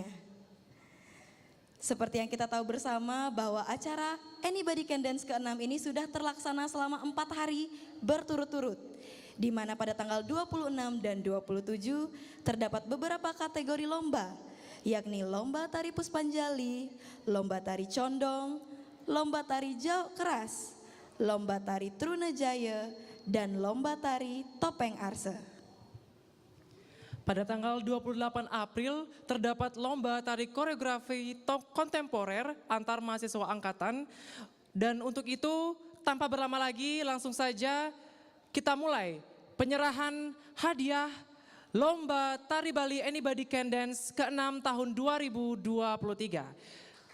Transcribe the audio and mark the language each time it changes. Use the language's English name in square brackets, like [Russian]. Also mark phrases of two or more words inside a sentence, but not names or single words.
[Indonesian] Seperti yang kita tahu bersama bahwa acara Anybody Can Dance ke-6 ini sudah terlaksana selama 4 hari berturut-turut. Di mana pada tanggal 26 dan 27 terdapat beberapa kategori lomba, yakni lomba tari Puspanjali, lomba tari Condong, lomba tari Jawa Keras, lomba tari Trunajaya, dan lomba tari Topeng Arse. Pada tanggal 28 April terdapat lomba tari koreografi kontemporer antar mahasiswa angkatan. Dan untuk itu tanpa berlama lagi langsung saja kita mulai penyerahan hadiah lomba tari Bali Anybody Can Dance ke-6 tahun 2023.